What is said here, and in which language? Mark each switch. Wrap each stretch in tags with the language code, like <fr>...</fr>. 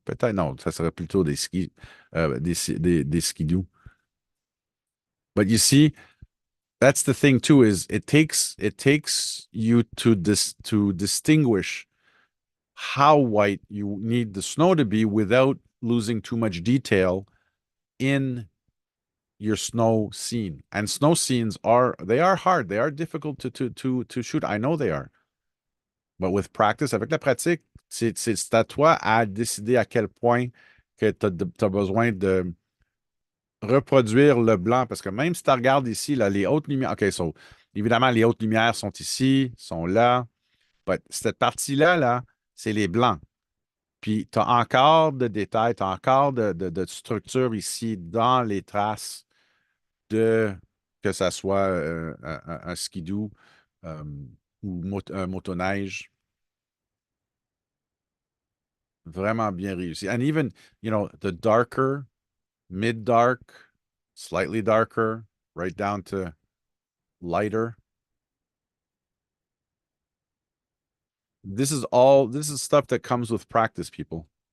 <fr>Peut-être, non, ça serait plutôt des skis, des skidoo.</fr> <en>But you see, that's the thing too, is it takes you to distinguish how white you need the snow to be without losing too much detail in your snow scene. And snow scenes are hard. They are difficult to shoot. I know they are. But with practice,</en> <fr>avec la pratique, c'est à toi à décider à quel point que tu as besoin de reproduire le blanc. Parce que même si tu regardes ici, là, les hautes lumières, OK, so, évidemment, les hautes lumières sont ici, sont là. But cette partie-là, là, c'est les blancs. Puis tu as encore de détails, tu as encore de structure ici dans les traces de que ça soit un skidoo euh, ou un motoneige. Vraiment bien réussi.</fr> <en>And even, the darker, mid-dark, slightly darker, right down to lighter. This is stuff that comes with practice, people.</en>